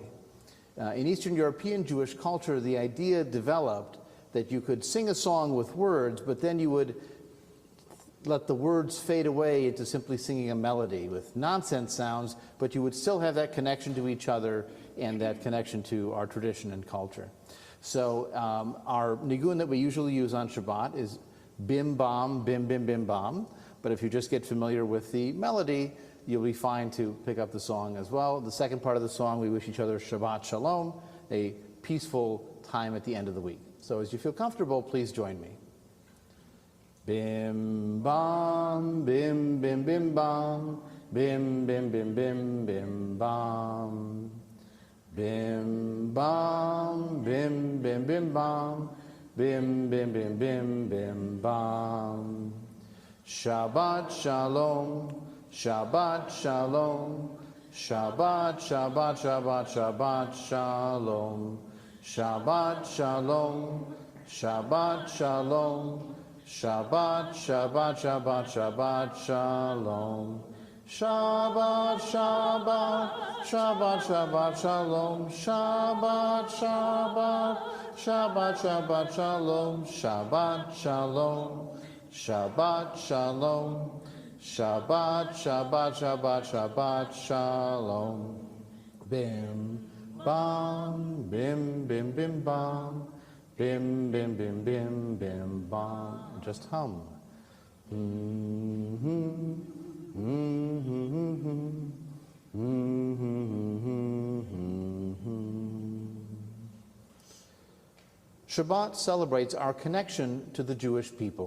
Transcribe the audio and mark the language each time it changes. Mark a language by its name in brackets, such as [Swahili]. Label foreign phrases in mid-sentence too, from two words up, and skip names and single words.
[English] In Eastern European Jewish culture, the idea developed that you could sing a song with words, but then you would let the words fade away into simply singing a melody with nonsense sounds, but you would still have that connection to each other and that connection to our tradition and culture. So our nigun that we usually use on Shabbat is bim bam, bim bim bim bam. But if you just get familiar with the melody, you'll be fine to pick up the song as well. The second part of the song, we wish each other [Hebrew] שבת שלום, [English] a peaceful time at the end of the week. So as you feel comfortable, please join me. Bim bam, bim bim bim bam, bim bim bim bim bim bam. Bim bam, bim bim bim bam, bim bim bim bim bim bam. [Hebrew] שבת שלום, שבת שלום, שבת שבת שבת שבת שלום, שבת שלום, שבת שלום, שבת שבת שבת שבת שלום. שבת, שבת, שבת, שבת, שלום, שבת, שבת, שבת, שבת, שלום, שבת, שלום, שבת, שלום, שבת, שבת, שבת, שבת, שלום. Bim, bam, bim, bim, bim, bam, bim, bim, bim, bim, bim, bam. [English] Just hum. Shabbat celebrates our connection to the Jewish people.